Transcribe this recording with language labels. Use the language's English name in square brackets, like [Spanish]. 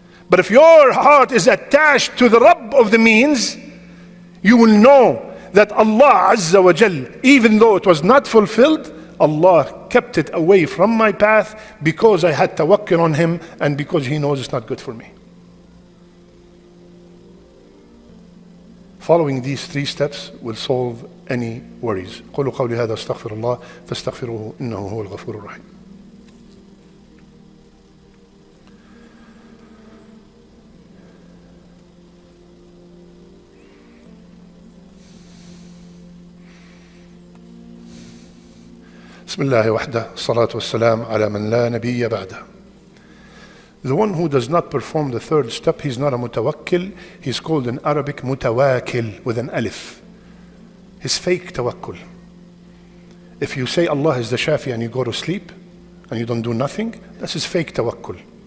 [English] But if your heart is attached to the Rabb of the means, you will know that Allah Azza wa Jal, even though it was not fulfilled, Allah kept it away from my path because I had tawakkul on Him and because He knows it's not good for me. Following these three steps will solve any worries. [Arabic] قولوا قولي هذا استغفر الله فاستغفروه إنه هو الغفور الرحيم. بسم الله وحده الصلاة والسلام على من لا نبي بعده. [English] The one who does not perform the third step, he's not a mutawakkil. He's called in Arabic mutawakil with an alif. He's fake tawakkul. If you say Allah is the Shafi and you go to sleep and you don't do nothing, this is fake tawakkul.